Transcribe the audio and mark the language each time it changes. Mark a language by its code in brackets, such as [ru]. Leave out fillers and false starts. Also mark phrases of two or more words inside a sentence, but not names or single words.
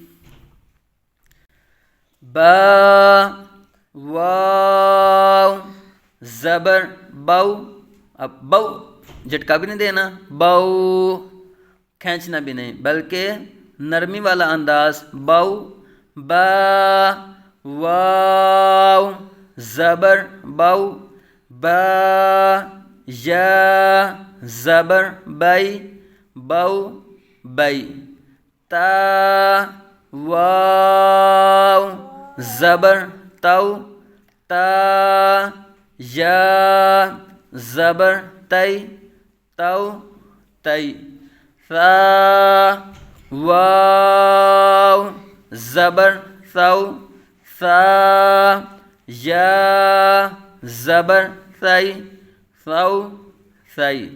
[hi] बा, वाव, ज़बर, बौ। अब बौ झटका भी नहीं देना, बौ खींचना भी नहीं, बल्कि नरमी वाला अंदाज, बौ, बा, वाव ज़बर बाउ, बा या ज़बर बै, बाउ बै, ता वाव ज़बर ताउ, ता या ज़बर तै, ताउ तै, सा वाव ज़बर साउ, सा या ज़बर सै, साउ सै,